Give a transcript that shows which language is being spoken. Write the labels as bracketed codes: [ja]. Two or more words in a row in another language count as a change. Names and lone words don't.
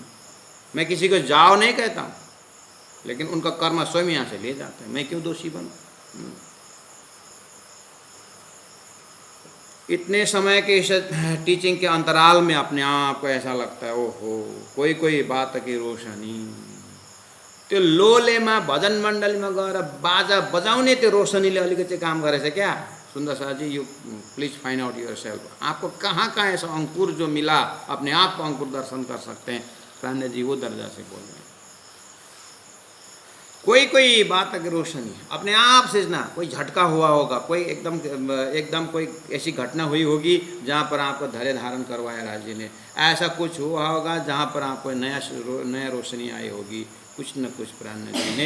[hi] मैं किसी को जाओ नहीं कहता हूँ, लेकिन उनका कर्म स्वयं यहाँ से ले जाते हैं, मैं क्यों दोषी बनूं? इतने समय के इस टीचिंग के अंतराल में अपने आप को ऐसा लगता है, ओहो कोई बात की रोशनी। [ne] त्यो लोले में भजन मण्डली में गएर बाजा बजाउने त्यो रोशनीले अलिकति काम गरेछ क्या? [hi] सुंदर जी, [en] you please find out yourself. [hi] आपको कहाँ कहाँ ऐसा अंकुर जो मिला, अपने आप को अंकुर दर्शन कर सकते हैं। प्राण जी वो दर्जा से बोल रहे हैं। कोई कोई बात अगर रोशनी अपने आप से ना, कोई झटका हुआ होगा, कोई एकदम कोई ऐसी घटना हुई होगी जहाँ पर आपको धैर्य धारण करवाया राज्य ने, ऐसा कुछ हुआ होगा जहाँ पर आपको नया रोशनी आई होगी, कुछ न कुछ प्राण जी ने।